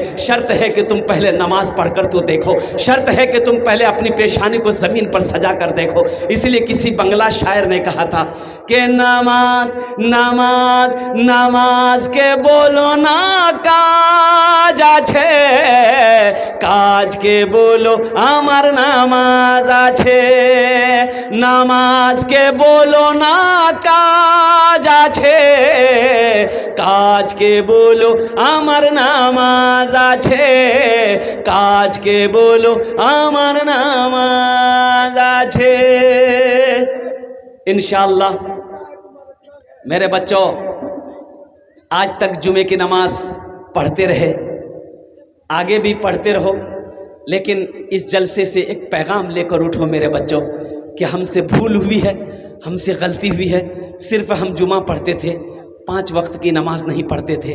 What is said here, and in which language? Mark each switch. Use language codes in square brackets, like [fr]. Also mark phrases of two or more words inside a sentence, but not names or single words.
[ur] شرط ہے کہ تم پہلے نماز پڑھ کر تو دیکھو، شرط ہے کہ تم پہلے اپنی پیشانی کو زمین پر سجا کر دیکھو۔ اس لیے کسی بنگلہ شاعر نے کہا تھا کہ [bn] নামাজ নামাজ নামাজকে বলো না কাজ আছে, কাজ কে বলো আমার নামাজ আছে, নামাজকে বলো না কাজ আছে, কাজকে বলো আমার নামাজ আছে, কাজকে বলো আমার নামাজ আছে। [ur] انشاءاللہ میرے بچوں آج تک جمعے کی نماز پڑھتے رہے، آگے بھی پڑھتے رہو، لیکن اس جلسے سے ایک پیغام لے کر اٹھو میرے بچوں کہ ہم سے بھول ہوئی ہے، ہم سے غلطی ہوئی ہے، صرف ہم جمعہ پڑھتے تھے، 5 وقت کی نماز نہیں پڑھتے تھے۔